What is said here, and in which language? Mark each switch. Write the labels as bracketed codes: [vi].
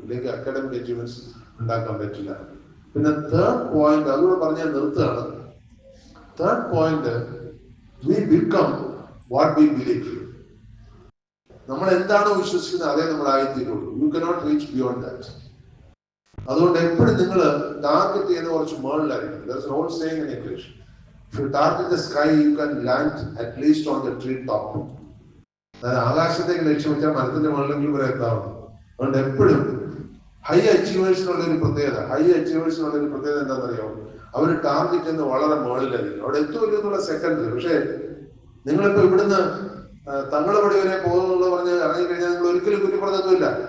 [ml] ഇല്ലെങ്കിൽ academic achievements ഉണ്ടാക്കാൻ പറ്റില്ല. പിന്നെ തേർഡ് പോയിന്റ്, അതുകൂടെ പറഞ്ഞാൽ നിർത്തുകയാണ്. [en] Third point, we become what we believe. [ml] നമ്മൾ എന്താണോ വിശ്വസിക്കുന്നത് അതേ നമ്മൾ ആയിത്തീരുള്ളൂ. [en] You cannot reach beyond that. [ml] അതുകൊണ്ട് എപ്പോഴും നിങ്ങൾ ടാർഗറ്റ് ചെയ്യുന്ന കുറച്ച് മുകളിലായിരിക്കും. [en] There's an old saying in English, if you target the sky you can land at least on the tree top. [ml] അതായത് ആകാശത്തേക്ക് ലക്ഷ്യം വെച്ചാൽ മരത്തിന്റെ മുകളിലെങ്കിലും വരെ എത്താവുന്നു. അതുകൊണ്ട് എപ്പോഴും ഹൈ അച്ചീവേഴ്സിനുള്ള ഒരു പ്രത്യേകത എന്താണെന്നറിയാമോ? അവർ ടാർഗറ്റ് ചെയ്യുന്നത് വളരെ മുകളിലായിരിക്കും. അവിടെ എത്തുമല്ലോ എന്നുള്ള സെക്കൻഡറി. പക്ഷേ നിങ്ങളിപ്പോ ഇവിടുന്ന് തങ്ങളപടി വരെ പോകുന്നുള്ളത് പറഞ്ഞ് ഇറങ്ങിക്കഴിഞ്ഞാൽ നിങ്ങൾ ഒരിക്കലും കുറ്റിപ്പുറത്തെത്തുമില്ല.